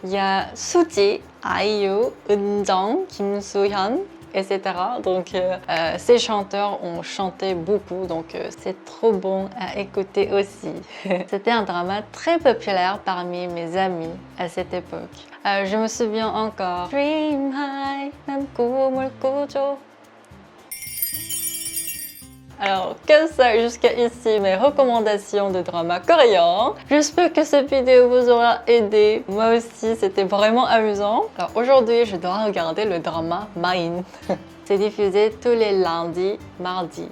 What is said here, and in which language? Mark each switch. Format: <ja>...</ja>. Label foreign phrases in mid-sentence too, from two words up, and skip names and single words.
<fr>Il y a Suji, IU, Eunjung, Kim Soo-hyun, etc. Donc, ces chanteurs ont chanté beaucoup, donc c'est trop bon à écouter aussi. C'était un drama très populaire parmi mes amis à cette époque. Je me souviens encore. Dream High,</fr> <ko>난 꿈을 꾸죠.</ko> <fr>Alors, comme ça, jusqu'à ici, mes recommandations de drama coréen. J'espère que cette vidéo vous aura aidé. Moi aussi, c'était vraiment amusant. Alors aujourd'hui, je dois regarder le drama Mine. C'est diffusé tous les lundis, mardis.</fr>